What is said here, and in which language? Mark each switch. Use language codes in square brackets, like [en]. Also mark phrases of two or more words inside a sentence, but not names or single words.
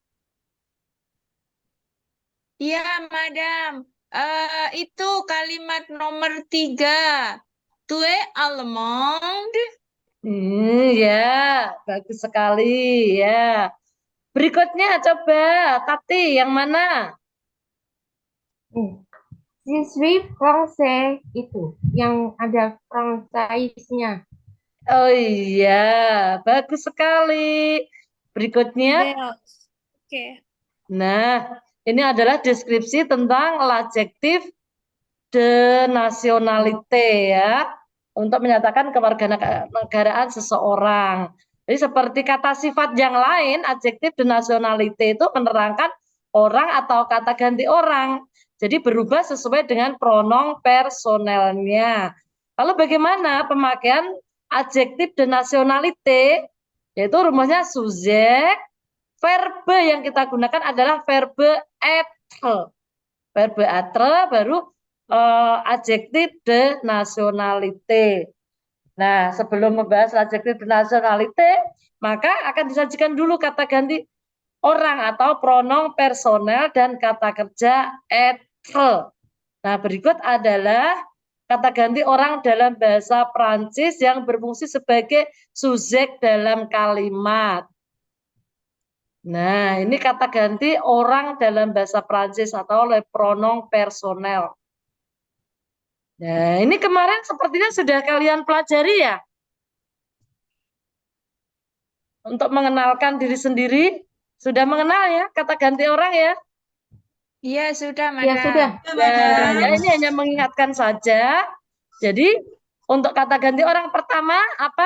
[id] Iya madam. Itu kalimat nomor 3. [fr] Tue Allemande. [id] Ya, bagus sekali ya. Berikutnya coba Tati yang mana? [fr] Je suis français [id] itu yang ada franchise-nya. Oh iya, bagus sekali. Berikutnya, Bells. Oke. nah ini adalah deskripsi tentang [fr] l'adjectif de nationalité [id] ya, untuk menyatakan kewarganegaraan seseorang. Jadi seperti kata sifat yang lain, [fr] adjektif de nationalité [id] itu menerangkan orang atau kata ganti orang. Jadi berubah sesuai dengan [fr] pronom personelnya. [id] Lalu bagaimana pemakaian [fr] adjektif de nationalité? [id] Yaitu rumusnya subjek, verbe yang kita gunakan adalah [fr] verbe être. Verbe être [id] baru [fr] adjektif de nationalité. [id] Nah, sebelum membahas [fr] adjektif de nationalité, [id] maka akan disajikan dulu kata ganti orang atau [fr] pronom personel [id] dan kata kerja être. Nah, berikut adalah kata ganti orang dalam bahasa Prancis yang berfungsi sebagai subjek dalam kalimat. Nah, ini kata ganti orang dalam bahasa Prancis atau [fr] le pronom personnel. [id] Nah, ini kemarin sepertinya sudah kalian pelajari ya? Untuk mengenalkan diri sendiri, sudah mengenal ya kata ganti orang ya? Iya sudah Ya madam. sudah. Ya, ya ini hanya mengingatkan saja. Jadi, untuk kata ganti orang pertama apa?